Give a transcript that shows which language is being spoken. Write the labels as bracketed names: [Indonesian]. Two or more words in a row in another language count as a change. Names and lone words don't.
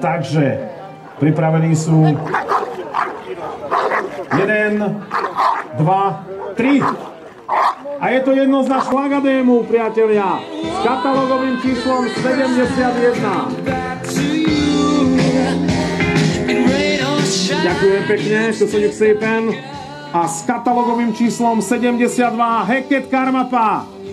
[Slovak] Takže pripravení sú 1, 2, 3. A je to jednoznačné Lagadému, priatelia, s katalogovým číslom 71. Ďakujem pekne, [Hungarian] köszönjük szépen. [Slovak] A s katalogovým číslom 72 Heket Karmapa.